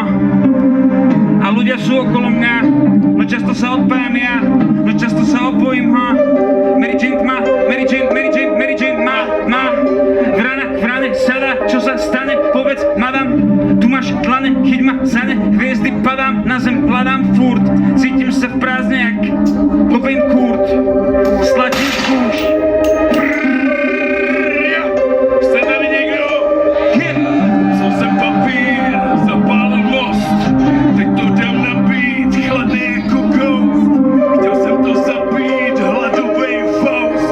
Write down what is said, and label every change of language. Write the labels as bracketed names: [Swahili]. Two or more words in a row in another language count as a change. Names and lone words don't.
[Slovak] A ľudia sú okolo mňa, no často sa odpájam ja, no často sa opojím, ha. Mary Jane má. V rane sada, čo sa stane, povedz, madam. Tu máš dlane, chyť ma za ne, hviezdy padám, na zem kladám furt. Cítim sa v prázdne jak Cobain Kurt. Stlačím kúš. [Czech] Chce tady někdo? Vzal jsem papír, zapálil most. Teď to dám nabít, chladný jako ghost. Chtěl jsem to zabít, hladovej Faust.